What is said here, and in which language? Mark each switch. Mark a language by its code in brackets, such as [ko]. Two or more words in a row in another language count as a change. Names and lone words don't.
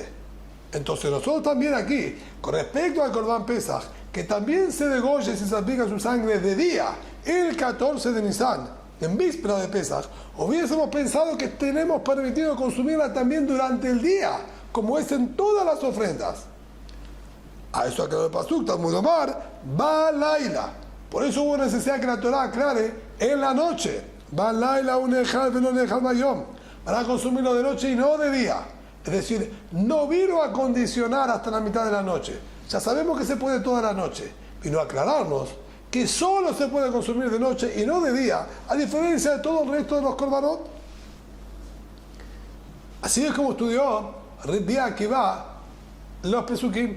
[es] Entonces nosotros también aquí, con respecto al Corbán Pesaj, que también se degolla y se salpica su sangre de día, el 14 de Nisan, en víspera de Pesaj, hubiésemos pensado que tenemos permitido consumirla también durante el día, como es en todas las ofrendas. A eso aclaró el Pasuk, [he] תלמוד לומר, בלילה. [es] Por eso hubo necesidad que la Torah aclare en la noche. [he] בלילה ונאכל ולא נאכל ביום. [es] Van a consumirlo de noche y no de día. Es decir, no vino a condicionar hasta la mitad de la noche. Ya sabemos que se puede toda la noche. Vino a aclararnos que solo se puede consumir de noche y no de día, a diferencia de todo el resto de los korbanot. Así es como estudió Rabbi Akiva los Pesukim.